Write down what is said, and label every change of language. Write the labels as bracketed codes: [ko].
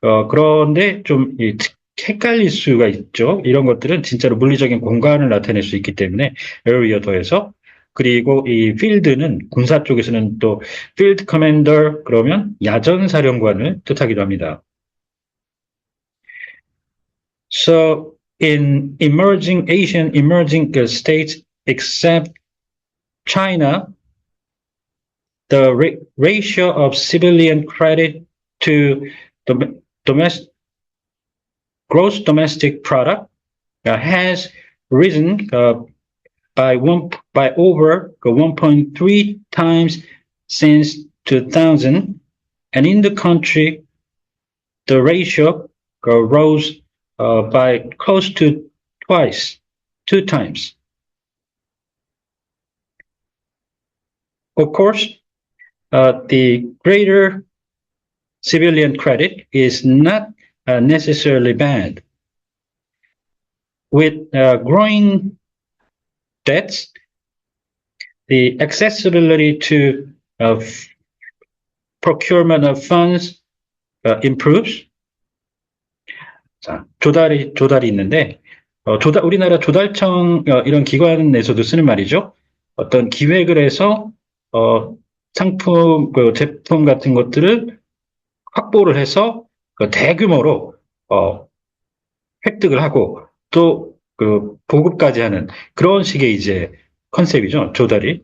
[ko] 그런데 좀 헷갈릴 수가 있죠. 이런 것들은 진짜로 물리적인 공간을 나타낼 수 있기 때문에 area 더해서 그리고 이 필드는 군사 쪽에서는 또 field commander 그러면 야전 사령관을 뜻하기도 합니다. [en] So in Asian emerging states except China, the ratio of civilian credit to gross domestic product has risen by over 1.3 times since 2000, and in the country, the ratio rose by close to two times. Of course, the greater civilian credit is not necessarily bad. With growing debts, the accessibility to procurement of funds improves. [ko] 자, 조달이 있는데, 우리나라 조달청 이런 기관에서도 쓰는 말이죠. 어떤 기획을 해서 상품, 제품 같은 것들을 확보를 해서 대규모로 획득을 하고 또 보급까지 하는 그런 식의 이제 컨셉이죠. 조달이.